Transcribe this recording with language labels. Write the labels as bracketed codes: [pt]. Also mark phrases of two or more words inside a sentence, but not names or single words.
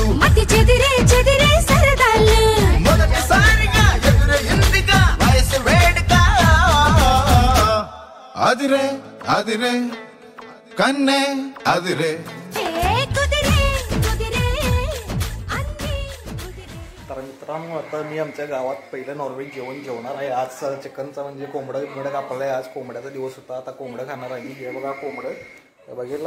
[te] మతి చెదిరే చెదిరే సరదాలు. మొదటిసారిగా ఎదురు ఇందిగా వయసు వేడుగా. ఆదిరే ఆదిరే కన్నే, ఆదిరే. ఏ కుదిరే కుదిరే అన్నీ కుదిరే. [mr] तर मित्रांनो, आता मी आमच्या गावात पहिलं नॉर्वेज जेवण जेवणार आहे. आज चिकनचा म्हणजे कोंबडं कापलं आहे. आज कोंबड्याचा दिवस होता. आता कोंबडं खाणार आहे. हे बघा कोंबडं, हे बघितला.